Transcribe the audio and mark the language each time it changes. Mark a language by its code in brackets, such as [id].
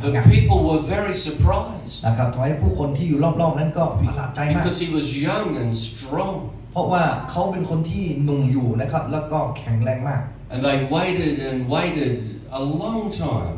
[en] The people were very surprised [th] นะครับทำให้ผู้คนที่อยู่รอบๆนั้นก็ประหลาดใจมาก [en] because he was young and strong. [th] เพราะว่าเขาเป็นคนที่หนุ่มอยู่นะครับแล้วก็แข็งแรงมาก [en] And they waited and waited a long time.